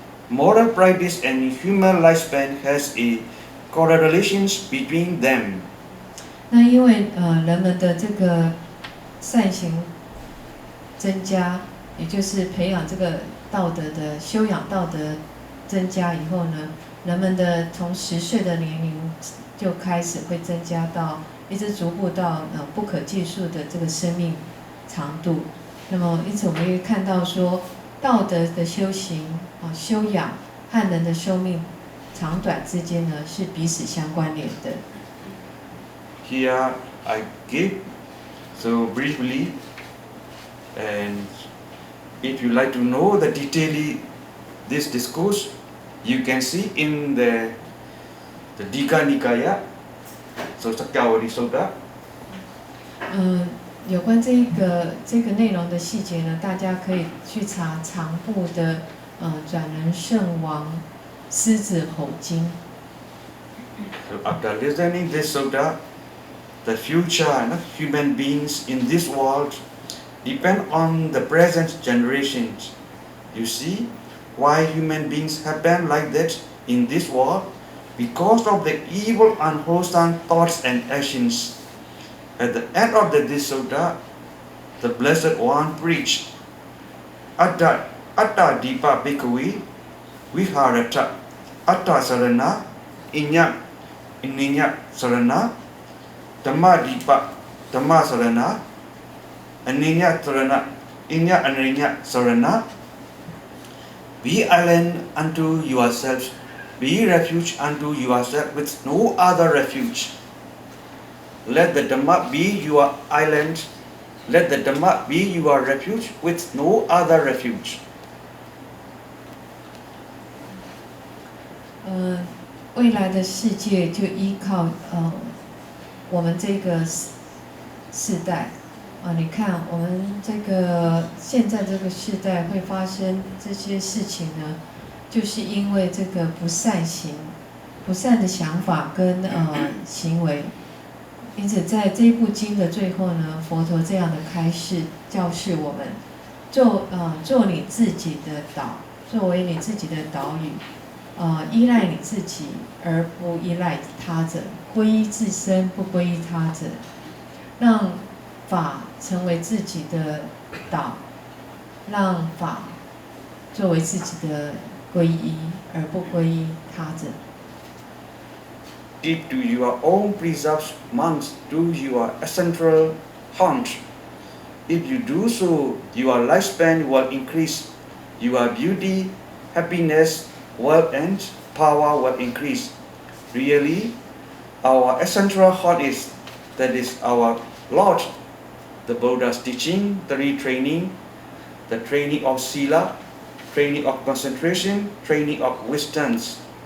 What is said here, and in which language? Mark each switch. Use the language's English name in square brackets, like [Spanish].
[English] Moral practice and human lifespan has a correlation between them. [Chinese] 那因为人们的这个善行增加，也就是培养这个道德的修养道德增加以后呢，人们的从10岁的年龄就开始会增加到一直逐步到不可计数的这个生命长度。那么因此我们会看到说，道德的修行修养和人的寿命长短之间呢是彼此相关联的。 [English] Here I give so briefly, and if you like to know the detail this discourse, you can see in the Digha Nikaya, so Sakyawadi Sutta. [Chinese] 有关这个内容的细节呢，大家可以去查长部的转轮圣王狮子吼经。 [English] So after listening this sutta, the future human beings in this world depend on the present generations. You see why human beings have been like that in this world? Because of the evil, unwholesome thoughts and actions. At the end of this sutta, the Blessed One preached, [Pali] Atta Dipa Bhikkhave Viharata Atta Sarana Inya Sarana Dhamma Dipa Dhamma Sarana Aninya Sarana Inya Aninya Sarana. [English] Be island unto yourselves, be refuge unto yourself with no other refuge. Let the Dhamma be your island, let the Dhamma be your refuge with no other refuge. [Chinese] 未来的世界就依靠我们这个世代你看我们这个现在这个世代会发生这些事情呢，就是因为这个不善行、不善的想法跟行为。因此，在这一部经的最后呢，佛陀这样的开示教示我们，做你自己的岛，作为你自己的岛屿，依赖你自己而不依赖他者，皈依自身不皈依他者，让法成为自己的岛，让法作为自己的皈依而不皈依他者。 [English] Keep to your own precepts, monks, do your essential haunt. If you do so, your lifespan will increase, your beauty, happiness, wealth and power will increase. Really, our essential haunt that is our Lord, the Buddha's teaching, the retraining, the training of sila, training of concentration, training of wisdoms.